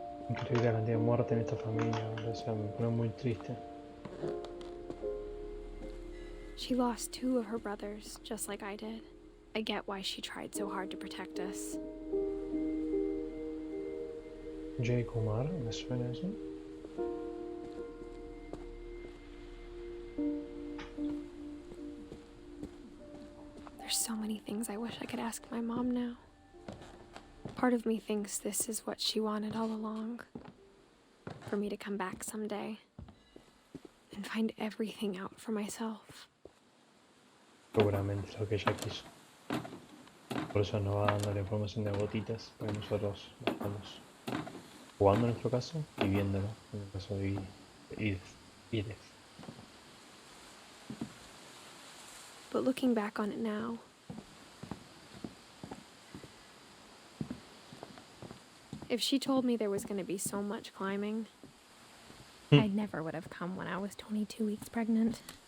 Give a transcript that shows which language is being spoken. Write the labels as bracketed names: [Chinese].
[Spanish] Increíble la cantidad de muerte en esta familia, o sea, me pone muy triste. [English] She lost 2 of her brothers, just like I did. I get why she tried so hard to protect us. [Spanish] Jay Kumar, ¿me suena eso? [English] There's so many things I wish I could ask my mom now. Part of me thinks this is what she wanted all along. For me to come back someday and find everything out for myself. [Spanish] Seguramente es lo que ella quiso. Por eso nos va dando la información de gotitas para que nosotros lo estamos jugando en nuestro caso y viéndolo en el caso de Edith. [English] But looking back on it now, if she told me there was going to be so much climbing, I never would have come when I was 22 weeks pregnant.